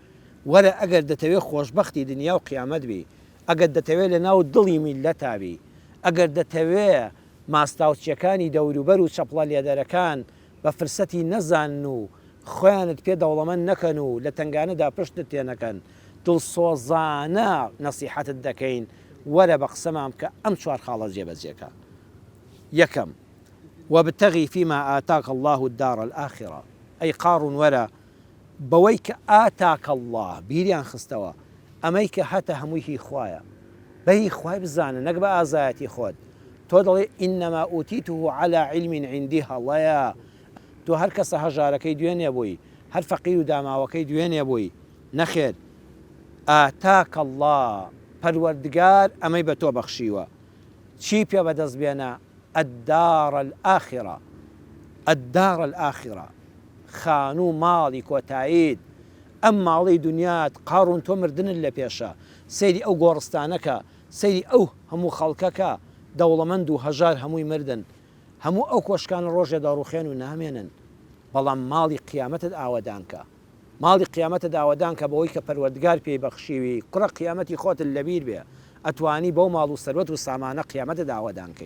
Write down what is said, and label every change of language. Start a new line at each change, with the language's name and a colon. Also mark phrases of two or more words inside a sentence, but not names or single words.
Central Kurdish: وەرە ئەگەر دەتەوێت خۆشبەختی دنیا و قیامەت بی، ئەگەر دەتەوێت لە ناو دڵی میلەتابی، ئەگەر دەتەوێت ماستاوچیەکانی دەوروبەر و چەپڵە لێدەرەکان بە فرسەتی نەزان و خۆیانت پێ دەوڵەمەند نەکەن و لە تنگانەدا پشتت تێ نەکەن، دڵسۆزانە نەسیحەتت دەکەین وەرە بە قسەمان بکە ئەم چوار خاڵە جێبەجێکە.
Arabic: یەکەم، وابتغی فيما آتاك الله الدار الآخرة،
Central Kurdish: ئەی قاڕون وەرە بەوەی کە
Arabic: ئاتاکە الله
Central Kurdish: بیریان خستەوە، ئەمەی کە هەتە هەمووی هی خوایە، بەهی خوای بزانە نەک بە ئازایەتی خۆت. تۆ دەڵێ
Arabic: ئینەما ئوتیته على علم عندي،
Central Kurdish: هەڵەیە تۆ هەر کەسە هەژارەکەی دوێنێ بووی، هەر فەقیر و داماوەکەی دوێنێ بووی، نەخێر.
Arabic: ئاتاکە الله،
Central Kurdish: پەروەردگار ئەمەی بە تۆ بەخشیوە. چی پێ بەدەست بێنە؟
Arabic: الدار الآخرة، الدار الآخرة،
Central Kurdish: خان و ماڵی کۆتاییت. ئەم ماڵی دنیات قاڕون تۆ مردنت لە پێشە، سەیری ئەو گۆڕستانەکە، سەیری ئەو هەموو خەڵکەکە دەوڵەمەند و هەژار هەمووی مردن، هەموو ئەو کۆشکانە ڕۆژێ دەڕوخێن و نامێنن. بەڵام ماڵی قیامەتت ئاوەدانکە، ماڵی قیامەتت ئاوەدانکە بەوەی کە پەروەردگار پێی بەخشیوی، کوڕە قیامەتی خۆتت لەبیر بێ، ئەتوانی بەو ماڵ و سەروەت و سامانە قیامەتت ئاوەدانکەی.